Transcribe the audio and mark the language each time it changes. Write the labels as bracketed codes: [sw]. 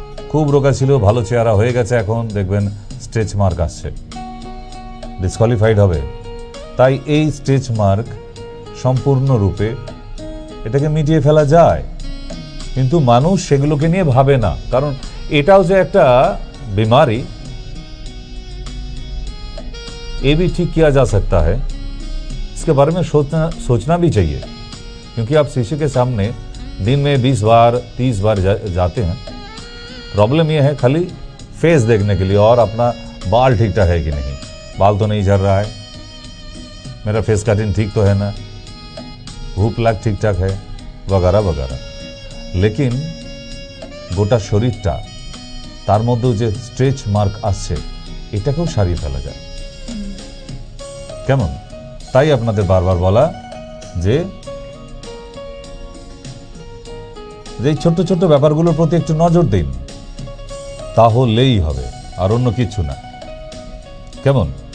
[bn] খুব রোগা ছিল, ভালো চেহারা হয়ে গেছে, এখন দেখবেন স্ট্রেচ মার্ক আসছে, ডিসকোয়ালিফাইড হবে। তাই এই স্ট্রেচ মার্ক সম্পূর্ণরূপে এটাকে মিটিয়ে ফেলা যায়, কিন্তু মানুষ সেগুলোকে নিয়ে ভাবে না। কারণ এটাও যে একটা [hi] बीमारी, ये भी ठीक किया जा सकता है, इसके बारे में सोचना भी चाहिए। क्योंकि आप शीशे के सामने दिन में 20 बार 30 बार जाते हैं। प्रॉब्लम ये है खाली फेस देखने के लिए, और अपना बाल ठीक ठाक है कि नहीं, बाल तो नहीं झड़ रहा है, मेरा फेस कटिंग ठीक तो है ना, भूख लाग ठीक ठाक है, वगैरह वगैरह। [bn] लेकिन গোটা শরীরটা, তার মধ্যেও যে স্ট্রেচ মার্ক আসছে, এটাকেও সারিয়ে ফেলা যায়। কেমন? তাই আপনাদের বারবার বলা যে ছোট্ট ছোট্ট ব্যাপারগুলোর প্রতি একটু নজর দিন, তাহলেই হবে, আর অন্য কিছু না। কেমন?